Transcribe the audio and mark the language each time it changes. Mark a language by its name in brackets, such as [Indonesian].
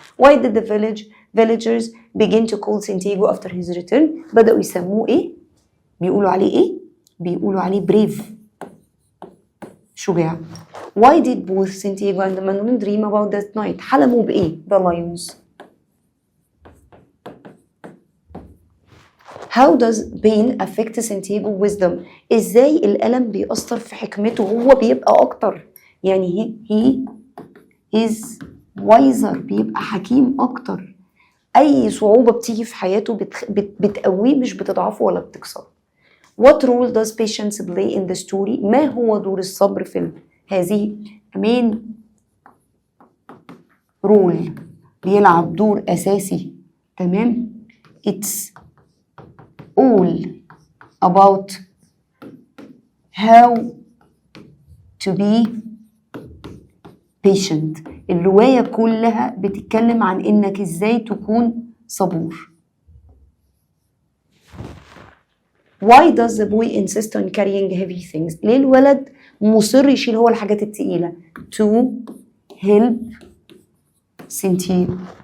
[English] why did the villagers begin to call Santiago after his return [Arabic] بدأوا يسموه ايه بيقولوا عليه [English] brave شجاع. why did both Santiago and Manolin dream about that night [Arabic] حلموا بإيه [English] the lions. how does pain affect Santiago wisdom [Arabic] ازاي الألم بيأثر في حكمته هو بيبقى أكتر يعني [English] he is wiser [Arabic] بيبقى حكيم أكتر. أي صعوبة بتيجي في حياته بتقويه مش بتضعفه ولا بتكسره. [English] what role does patience play in the story [Arabic] ما هو دور الصبر في هذه [English] main role [Arabic] بيلعب دور أساسي تمام. [English] it's all about how to be patient. [Arabic] الرواية كلها بتتكلم عن إنك إزاي تكون صبور. [English] why does the boy insist on carrying heavy things [Arabic] ليه الولد مصر يشيل هو الحاجات التقيلة [English] to help Santiago.